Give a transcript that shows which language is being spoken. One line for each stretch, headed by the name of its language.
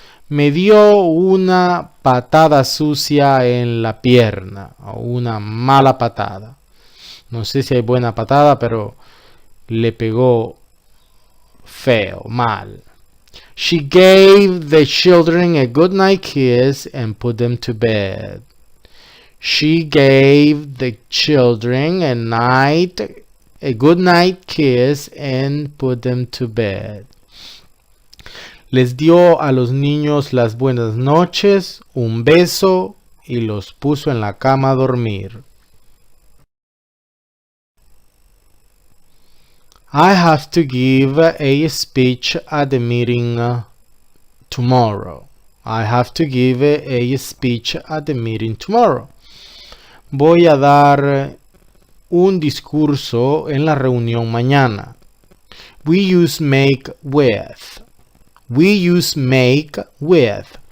Spanish: Me dio una patada sucia en la pierna, o una mala patada. No sé si hay buena patada, pero le pegó feo, mal.
English: She gave the children a good night kiss and put them to bed. She gave the children a good night kiss and put them to bed.
Spanish: Les dio a los niños las buenas noches, un beso y los puso en la cama a dormir.
English: I have to give a speech at the meeting tomorrow.
Spanish: Voy a dar un discurso en la reunión mañana.
English: We use make with.